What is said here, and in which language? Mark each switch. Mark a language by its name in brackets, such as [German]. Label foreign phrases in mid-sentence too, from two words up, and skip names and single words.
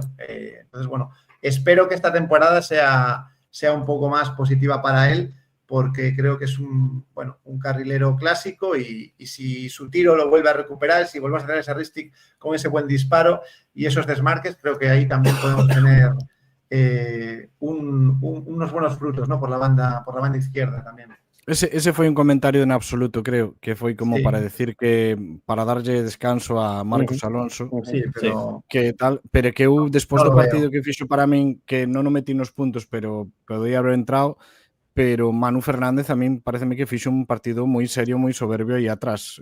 [Spanish] Entonces, bueno, espero que esta temporada sea un poco más positiva para él, porque creo que es un carrilero clásico, y si su tiro lo vuelve a recuperar, si volvemos a tener ese Ristic con ese buen disparo y esos desmarques, creo que ahí también podemos tener unos buenos frutos, ¿no? por la banda izquierda también. [Galician] Ese foi un comentario en absoluto, creo, que foi como para decir que para darlle descanso a Marcos Alonso, [Spanish] sí, pero [Galician] que tal, pero que eu despois do partido que fixo para min, que non o metí nos puntos, pero podía haber entrado, pero Manu Fernández a min pareceme que fixo un partido moi serio, moi soberbio aí atrás.